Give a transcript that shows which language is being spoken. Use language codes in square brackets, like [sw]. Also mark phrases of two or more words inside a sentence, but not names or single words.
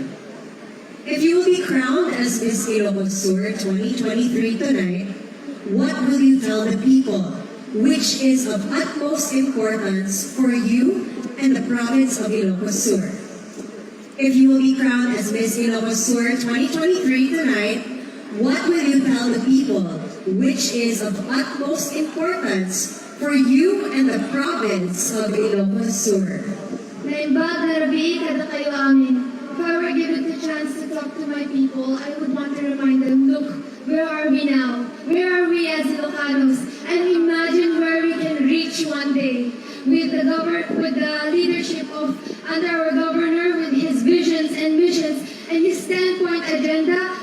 [en] If you will be crowned as Miss Ilocos Sur 2023 tonight, what will you tell the people which is of utmost importance for you and the province of Ilocos Sur? If you will be crowned as Miss Ilocos Sur 2023 tonight, what will you tell the people which is of utmost importance for you and the province of Ilocos Sur? [ilo] Naimbag na rabi, kada kayo amin. [en] If I were given the chance to talk to my people, I would want to remind them, look, where are we now? Where are we as Ilocanos? And imagine where we can reach one day with the leadership of under our governor, with his visions and missions and his 10-point agenda.